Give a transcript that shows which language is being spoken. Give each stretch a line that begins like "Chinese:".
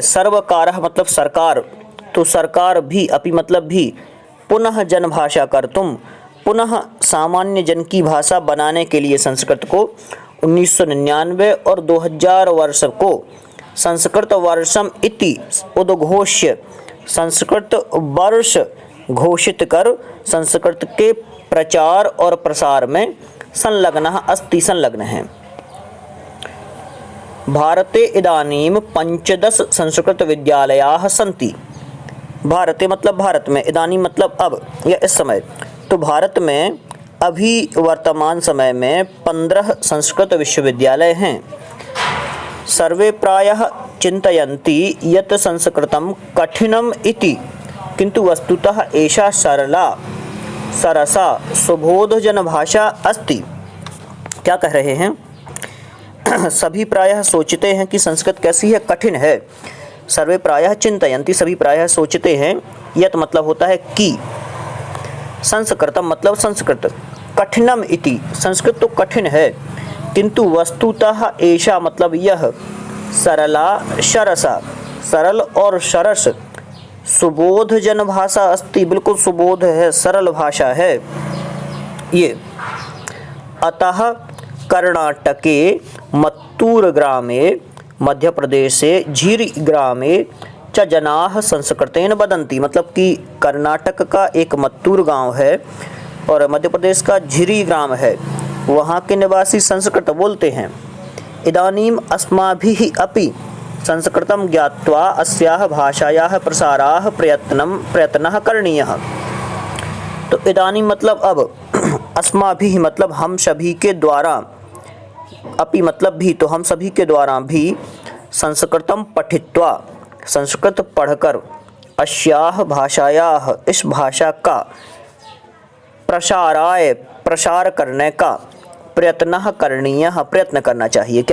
Hindi: सर्वकारः मतलब सरकार, तो सरकार भी, अपि मतलब भी,
Sanskrit: पुनः जनभाषा कर्तुम,
Hindi: पुनः सामान्य जन की भाषा बनाने के लिए संस्कृत को 1999 और 2000 वर्ष को
Sanskrit: संस्कृत वर्षम इति उद्घोष्य,
Hindi: संस्कृत वर्ष घोषित कर संस्कृत के प्रचार और प्रसार में
Sanskrit: संलग्नः अस्ति,
Hindi: संलग्न है।
Sanskrit: भारते इदानीं 15 संस्कृत विद्यालयाः सन्ति।
Hindi: भारते मतलब भारत में, इदानीं मतलब अब या इस समय। तो भारत में अभी वर्तमान समय में 15 संस्कृत विश्वविद्यालय हैं।
Sanskrit: सर्वे प्रायः चिन्तयन्ति यत् संस्कृतं कठिनम् इति, किन्तु वस्तुतः एषा सरला सरसा सुबोधजन भाषा अस्ति।
Hindi: क्या कह रहे हैं? सभी प्रायः सोचते हैं कि संस्कृत कैसी है, कठिन है।
Sanskrit: सर्वे प्रायः चिन्तयन्ति,
Hindi: सभी प्रायः सोचते हैं। यत् मतलब होता है कि, संस्कृतम मतलब संस्कृत, कठिनम इति संस्कृत तो कठिन है, किंतु वस्तुतः ऐसा मतलब यह, सरला सरसा सरल और सरस,
Sanskrit: सुबोध जन भाषा अस्ति,
Hindi: बिल्कुल सुबोध है, सरल भाषा है ये।
Sanskrit: अतः कर्णाटके मत्तूर ग्रामे, मध्य प्रदेशे झीरी ग्रामे च जनाः संस्कृतेन वदन्ति,
Hindi: मतलब कि कर्नाटक का एक मत्तूर गांव है और मध्य प्रदेश का झीरी ग्राम है, वहाँ के निवासी संस्कृत बोलते हैं।
Sanskrit: इदानीम् अस्माभिः अपि संस्कृतं ज्ञात्वा अस्याः भाषायाः प्रसाराः प्रयत्नः करणीयः।
Hindi: तो इदानीं मतलब अब, अस्माभिः मतलब हम सभी के द्वारा, अपि मतलब भी, तो हम सभी के द्वारा भी,
Sanskrit: संस्कृतं पठित्वा
Hindi: संस्कृत पढ़कर, अस्याः भाषायाः इस भाषा का, प्रसाराय प्रसार करने का,
Sanskrit: प्रयत्नः करणीयः
Hindi: प्रयत्न करना चाहिए।